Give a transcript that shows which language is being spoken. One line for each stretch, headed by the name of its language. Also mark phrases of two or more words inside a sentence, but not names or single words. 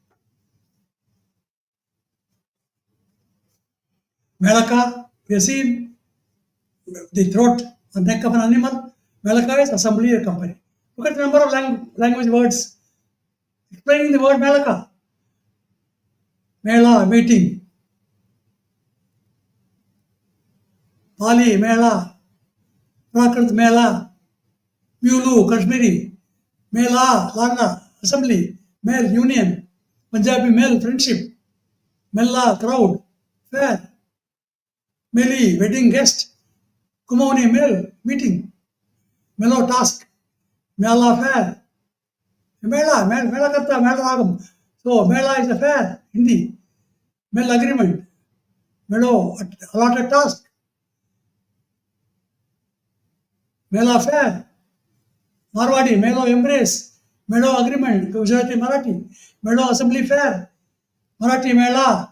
English: Melaka, we have seen the throat, the neck of an animal. Melaka is assembly or company. Look at the number of language words explaining the word Melaka. Mela, meeting. Pali, Mela. Prakrit, Mela. Mulu, Kashmiri. Mela, Lana, assembly. Mel, union. Punjabi, Mel, friendship. Mella, crowd. Fair. Meli, wedding guest. Kumauni, Mel, meeting. Melo, task. Mela, fair. Mela, Mela Karta, Mela Ragam. So, Mela is a fair, Hindi. Mel, agreement. Melo, allotted task. Mela, fair. Marwadi, Melo, embrace. Melo, agreement. Gujarati, Marathi. Melo, assembly, fair. Marathi, Mela.